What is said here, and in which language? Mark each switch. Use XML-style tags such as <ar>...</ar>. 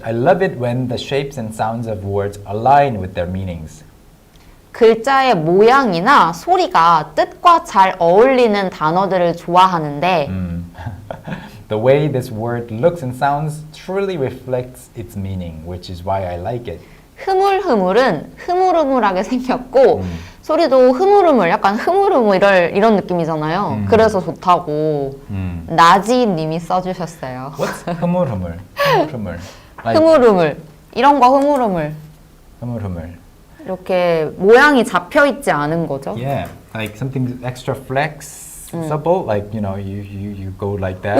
<en>I love it when the shapes and sounds of words align with their meanings.</en> <ko>글자의 모양이나 소리가 뜻과 잘 어울리는 단어들을 좋아하는데</ko> <en>The way this word looks and sounds truly reflects its meaning, which is why I like it.</en> <ko>흐물흐물은 흐물흐물하게 생겼고 소리도 흐물흐물, 약간 흐물흐물 이런 느낌이잖아요. 그래서 좋다고 나지님이 써주셨어요.</ko> <en>What's 흐물흐물? 흐물흐물. Like,</en> <ko>흐물흐물, 이런 거 흐물흐물. 흐물흐물. 이렇게 모양이 잡혀 있지 않은 거죠.</ko> <en>Yeah, like something extra flexible, like you go like that.</en>